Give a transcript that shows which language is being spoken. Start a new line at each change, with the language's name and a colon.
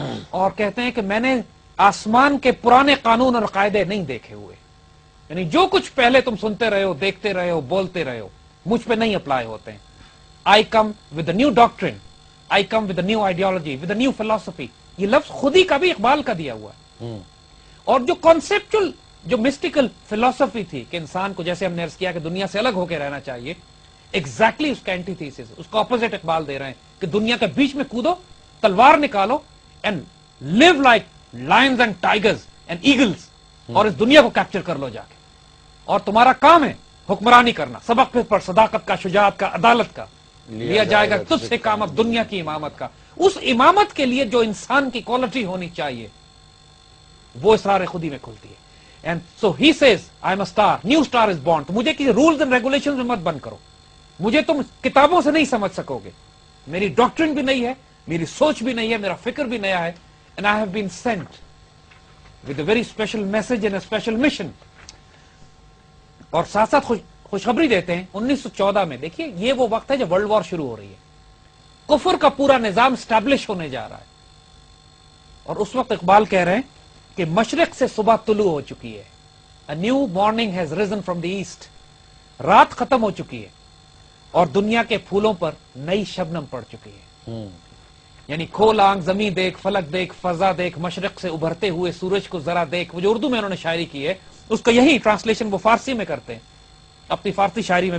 Urdu: اور کہتے ہیں کہ میں نے آسمان کے پرانے قانون اور قاعدے نہیں دیکھے ہوئے، یعنی جو کچھ پہلے تم سنتے رہے ہو، دیکھتے رہے ہو، بولتے رہے ہو، مجھ پہ نہیں اپلائی ہوتے ہیں.
English: I come with a new doctrine, I come with a new ideology, with a new philosophy.
Urdu: یہ لفظ خودی کا بھی اقبال کا دیا ہوا ہے. اور جو کانسیپچل جو مسٹیکل فلسفی تھی کہ انسان کو، جیسے ہم نے عرض کیا کہ دنیا سے الگ ہو کے رہنا چاہیے، ایگزیکٹلی اس کا اینٹی تھیسس، اس کا اپوزٹ اقبال دے رہے ہیں کہ دنیا کے بیچ میں کودو، تلوار نکالو
English: and live like lions and tigers and eagles,
Urdu: اور اس دنیا کو کیپچر کر لو جا کے. اور تمہارا کام ہے حکمرانی کرنا، سبق پر صداقت کا، شجاعت کا، عدالت کا. لیا جائے گا تجھ سے کام اب دنیا کی امامت کا. اس امامت کے لیے جو انسان کی کوالٹی ہونی چاہیے وہ اسرار خودی میں کھلتی ہے.
English: And so he says, I am a star, new star is born.
Urdu: تو مجھے کسی رولز اینڈ ریگولیشنز میں مت بند کرو. مجھے تم کتابوں سے نہیں سمجھ سکو گے. میری ڈاکٹرن بھی نہیں ہے، میری سوچ بھی نہیں ہے، میرا فکر بھی نیا ہے.
English: And I have been sent with a very special message and a special mission.
Urdu: اور ساتھ ساتھ خوشخبری دیتے ہیں 1914 میں. دیکھیے یہ وہ وقت ہے جب ورلڈ وار شروع ہو رہی ہے، کفر کا پورا نظام اسٹیبلش ہونے جا رہا ہے. اور اس وقت اقبال کہہ رہے ہیں کہ مشرق سے صبح طلوع ہو چکی ہے.
English: A new morning has risen from the east.
Urdu: رات ختم ہو چکی ہے اور دنیا کے پھولوں پر نئی شبنم پڑ چکی ہے. یعنی کھول آنکھ، زمین دیکھ، فلک دیکھ، فضا دیکھ، مشرق سے ابھرتے ہوئے سورج کو ذرا دیکھ. وہ جو اردو میں انہوں نے شاعری کی ہے اس کا یہی ٹرانسلیشن وہ فارسی میں کرتے ہیں اپنی فارسی شاعری میں.